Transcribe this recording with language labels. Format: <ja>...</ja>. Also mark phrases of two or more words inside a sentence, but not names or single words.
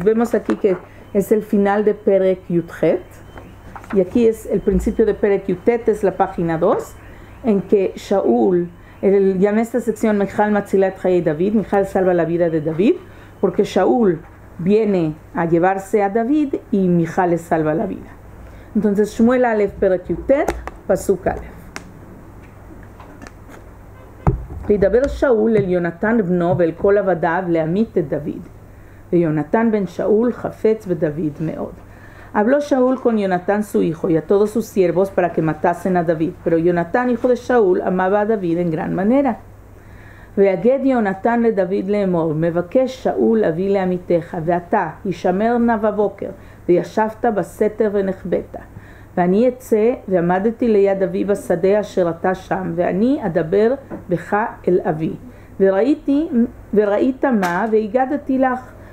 <es>Vemos aquí que es el final de</es> <he>פרק י״ח,</he> <es>y aquí es el principio de</es> <he>פרק י״ח,</he> <es>es la página 2, en que Shaul, llamé esta sección</es> <he>מיכל מצילת חיי דוד,</he> <es>Michal salva la vida de David, porque Shaul viene a llevarse a David y Michal le salva la vida. Entonces,</es> <he>שמואל א׳ פרק י״ט, פסוק א. וידבר שאול אל יונתן בנו ואל כל עבדיו להמית את דוד. ויונתן בן שאול חפץ בדוד מאוד.</he> <es>Habló Shaul con Jonatán su hijo y a todos sus siervos para que matasen a David, pero Jonatán, hijo de Shaul, amaba a David en gran manera.</es> <he>ויגד יונתן לדוד לאמור, מבקש שאול אבי לעמיתך, ואתה הישמר נא בבוקר, וישבת בסתר ונחבאת. ואני אצא ועמדתי ליד אבי בשדה אשר אתה שם, ואני אדבר בך אל אבי. וראית מה, והגדתי לך.</he>